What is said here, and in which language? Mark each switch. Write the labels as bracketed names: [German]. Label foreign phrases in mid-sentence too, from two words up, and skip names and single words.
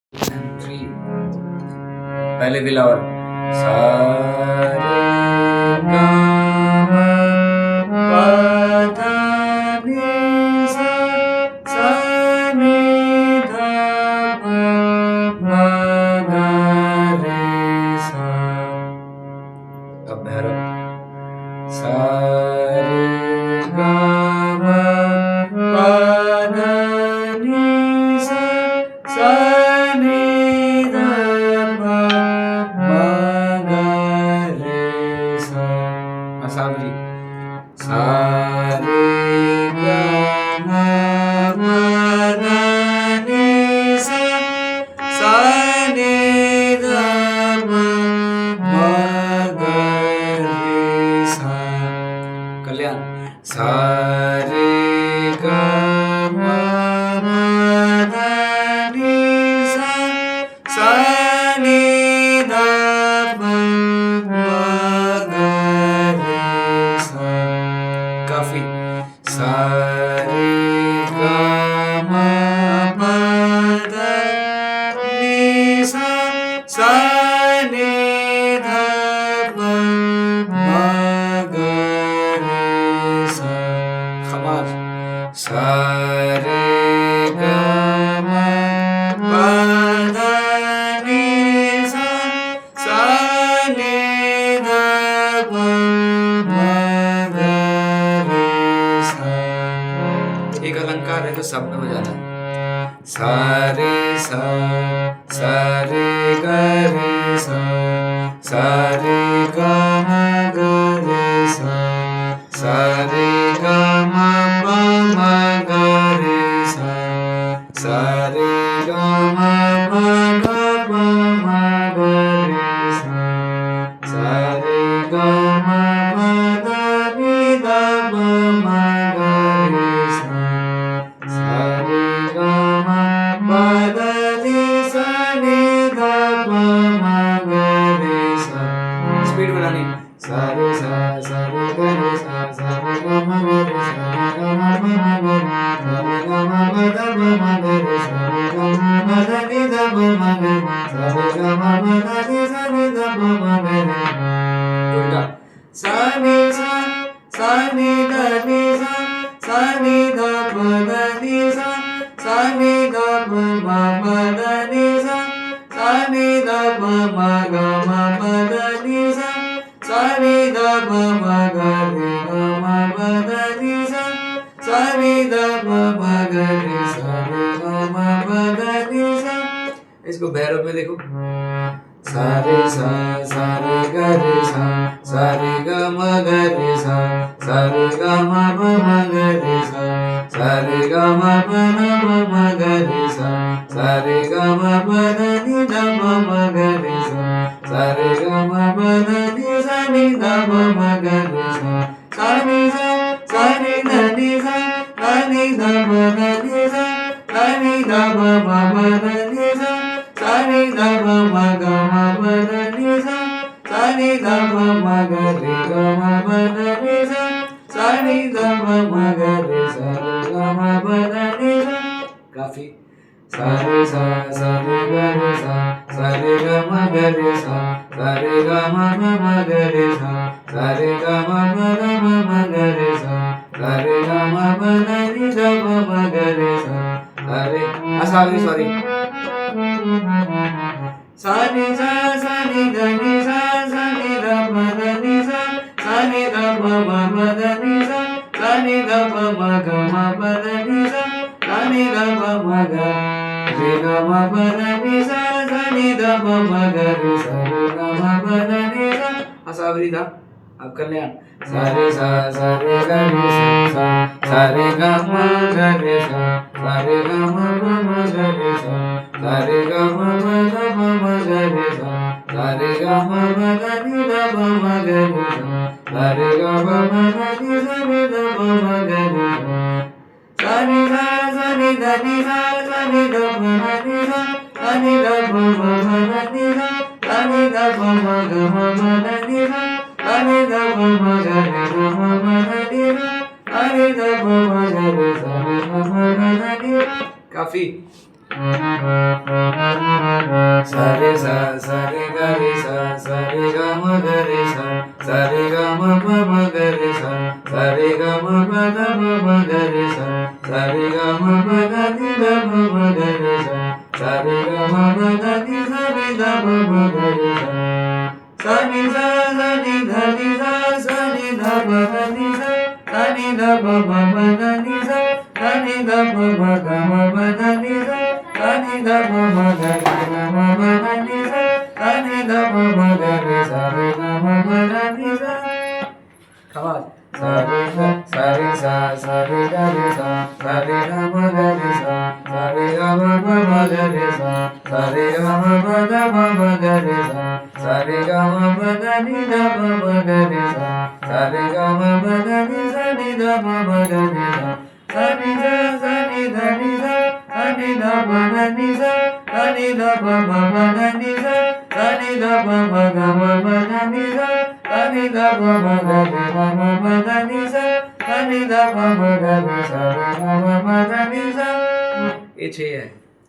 [English] and three. [Hindi] पहले बिलावल सा रे गा मा पा धा नि सा सा नि धा पा मा गा रे सा। अब भैरव सा रे गा मा पा धा नि सा सा नि धा पा मा गा रे सा। सावरी सा रे गा मा पा धा नि सा सा नि धा पा मा गा रे सा। कल्याण सा रे गा मा पा धा नि सा सा नि धा पा मा गा रे सा। काफी सा रे गा मा पा धा नि सा सा नि धा पा मा गा रे सा। खमार सा रे गा मा पा धा नि सा सा नि धा पा मा गा रे सा। एक अलंकार है जो सब में बजाना है। सा रे सा सा रे गा रे सा रे गा मा गा रे सा रे गा मा पा मा गा रे सा रे गा मा पा गा पा मा गा रे सा रे गा मा पा धा नि धा पा मा गा रे सा रे गा मा पा धा नि सा नि धा पा मा गा रे सा। स्पीड बढ़ानी सा रे गा रे सा रे गा मा गा रे सा रे गा मा पा मा गा रे सा रे गा मा पा धा पा मा गा रे सा रे गा मा पा धा नि धा पा मा गा रे सा रे गा मा पा धा नि सा नि धा पा मा गा रे। उल्टा सा नि धा नि सा नि धा पा धा नि सा नि धा पा मा पा धा नि सा नि धा पा मा गा मा पा धा नि सा नि धा पा मा गा रे गा मा पा धा नि सा नि धा पा मा गा रे सा रे गा मा पा धा नि सा। इसको भैरव में देखो सा रे गा रे सा रे गा मा गा रे सा रे गा मा पा मा गा रे सा रे गा मा पा धा पा मा गा रे सा रे गा मा पा धा नि धा पा मा गा रे सा रे गा मा पा धा नि सा नि धा पा मा गा रे सा नि धा नि सा नि धा पा धा नि सा नि धा पा मा पा धा नि सा नि धा पा मा गा मा पा धा नि सा नि धा पा मा गा रे गा मा पा धा नि सा नि धा पा मा गा रे सा रे गा मा पा धा नि सा। काफी सा रे गा रे सा रे गा मा गा रे सा रे गा मा पा मा गा रे सा रे गा मा पा धा पा मा गा रे सा रे गा मा पा धा नि धा पा मा गा रे सा रे सॉरी सा नि धा नि सा नि धा पा धा नि सा नि धा पा मा पा धा नि सा नि धा पा मा गा मा पा धा नि सा नि धा पा मा गा रे गा मा पा धा नि सा नि धा पा मा गा रे सा रे गा मा पा धा नि सा। सावरी था अब कल्याण सा रे गा रे सा रे गा मा गा रे सा रे गा मा पा मा गा रे सा रे गा मा पा धा पा मा गा रे सा रे गा मा पा धा नि धा पा मा गा रे सा रे गा मा पा धा नि सा नि धा पा मा गा रे सा नि धा नि सा नि धा पा धा नि सा नि धा पा मा पा धा नि सा नि धा पा मा गा मा पा धा नि सा नि धा पा मा गा रे गा मा पा धा नि सा नि धा पा मा गा रे सा रे गा मा पा धा नि। काफी सा रे सा गा रे सा रे गा मा गा रे सा रे गा मा पा मा गा रे सा रे गा मा पा धा मा मा गा रे सा रे गा मा पा धा नि धा मा मा गा रे सा रे गा मा पा धा नि सा नि धा मा मा गा रे सा नि सा नि धा नि सा नि धा पा धा नि सा नि धा पा मा मा धा नि सा नि धा पा मा गा मा मा धा नि सा नि धा पा मा गा रे मा मा मा धा नि सा नि धा पा मा गा रे सा रे मा मा मा धा नि सा. [English] Come on. [Hindi] सा रे गा सा रे गा रे सा रे गा मा गा रे सा रे गा मा पा मा गा रे सा रे गा मा पा धा मा मा गा रे सा रे गा मा पा धा नि धा मा मा गा रे सा रे गा मा पा धा नि सा नि धा मा मा गा रे सा नि धा नि सा नि धा पा धा नि सा नि धा पा मा मा धा नि सा नि धा पा मा गा मा मा धा नि सा नि धा पा मा गा रे मा मा मा धा नि सा नि धा पा मा गा रे सा मा मा मा धा नि सा. ये 6 है.